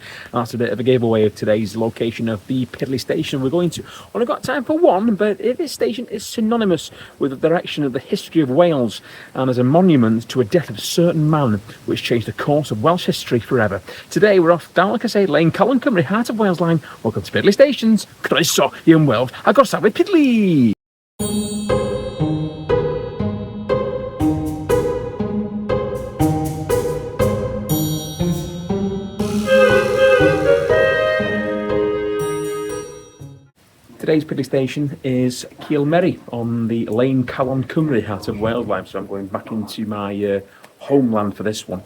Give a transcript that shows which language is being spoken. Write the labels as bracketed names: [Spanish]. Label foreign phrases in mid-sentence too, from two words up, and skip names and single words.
[English] That's a bit of a giveaway of today's location of the Piddly Station we're going to. Only got time for one, but this station is synonymous with the direction of the history of Wales and as a monument to a death of a certain man which changed the course of Welsh history forever. Today we're off down, like I say, Lane Calon, Cymru, heart of Wales line. Welcome to Piddly Stations. [Welsh] Croeso i'n Weld. [English] I've got to start with Piddly. Today's Piddly Station is Cilmeri on the Lane Calon Cymru, heart of Wales line, so I'm going back into my homeland for this one.